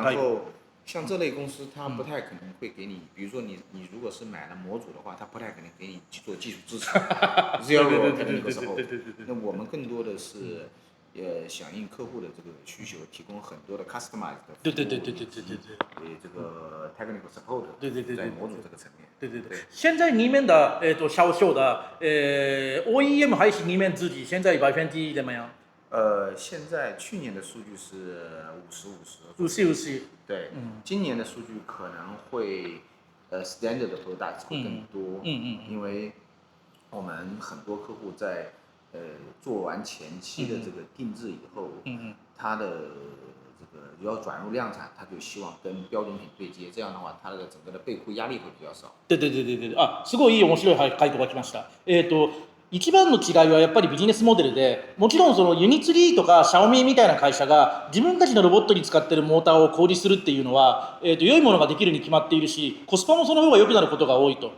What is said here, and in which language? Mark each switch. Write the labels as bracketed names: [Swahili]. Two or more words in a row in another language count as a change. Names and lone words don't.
[Chinese] 然后像这类公司，它不太可能会给你，比如说你如果是买了模组的话，它不太可能给你做技术支持。Zero 那个时候，那我们更多的是响应客户的这个需求，提供很多的 customized 的服务，这个 [English] technical support， [Chinese] 在模组这个层面。对。现在里面的销售的OEM 还是你们自己，现在100%怎么样？现在去年的数据是 50-50。对，今年的数据可能会standard 的 products 会更多，因为我们很多客户在做完前期的这个定制以后，它的这个要转入量产，它就希望跟标准品对接，这样的话，它的整个的备库压力会比较少。对。 [Japanese] すごいいい面白い回答が来ました。一番の違いはやっぱりビジネスモデルで、もちろんそのユニツリーとかシャオミみたいな会社が自分たちのロボットに使っているモーターを小売りするっていうのは、良いものができるに決まっているし、コスパもその方が良くなることが多いと。